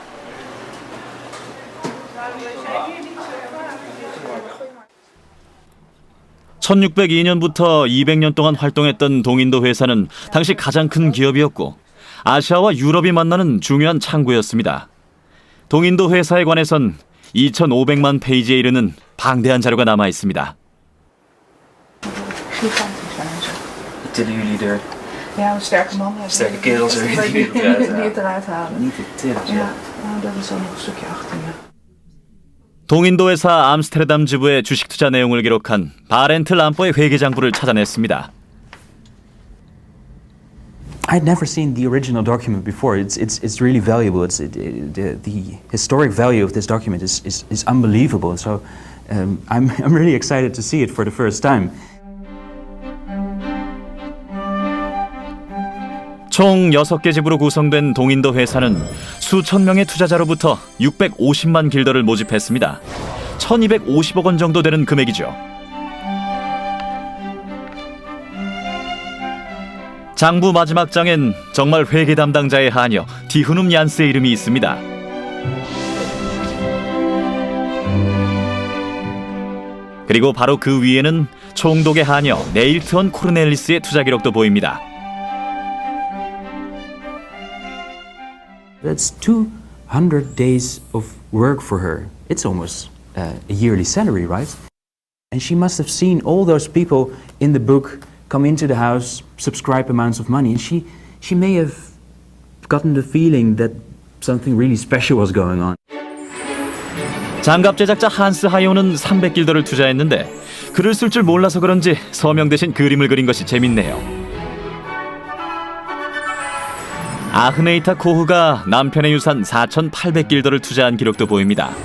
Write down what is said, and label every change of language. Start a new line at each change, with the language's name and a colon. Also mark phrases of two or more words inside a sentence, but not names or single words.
Korean: (1602년부터) 200년 동안 활동했던 동인도 회사는 당시 가장 큰 기업이었고 아시아와 유럽이 만나는 중요한 창구였습니다. 동인도 회사에 관해선 2,500만 페이지에 이르는 방대한 자료가 남아 있습니다.
Dutch: Tillen jullie er Ja, een sterke man hebben. sterke kerels er Die die die het eruit halen. Niet de tillen, Ja, nou, dat is dan nog een stukje achter me.
Korean: 동인도 회사 암스테르담 지부의 주식 투자 내용을 기록한 바렌트 람포의 회계장부를 찾아냈습니다.
English: I'd never seen the original document before. It's really valuable. The historic value of this document is unbelievable. So I'm really excited to see it for the first time.
Korean: 총 6개 지부로 구성된 동인도 회사는 수천 명의 투자자로부터 650만 길더를 모집했습니다. 1250억 원 정도 되는 금액이죠. 장부 마지막 장엔 정말 회계 담당자의 하녀 디흐눔 얀스의 이름이 있습니다. 그리고 바로 그 위에는 총독의 하녀 네일트원 코르넬리스의 투자 기록도 보입니다.
English: That's 200 days of work for her. It's almost a yearly salary, right? And she must have seen all those people in the book come into the house, subscribe amounts of money, and she may have gotten the feeling that something really special was going on.
Korean: 장갑 제작자 한스 하이오는 300길더를 투자했는데 글을 쓸 줄 몰라서 그런지 서명 대신 그림을 그린 것이 재밌네요. 아흐네이타 코흐가 남편의 유산 4,800길더를 투자한 기록도 보입니다.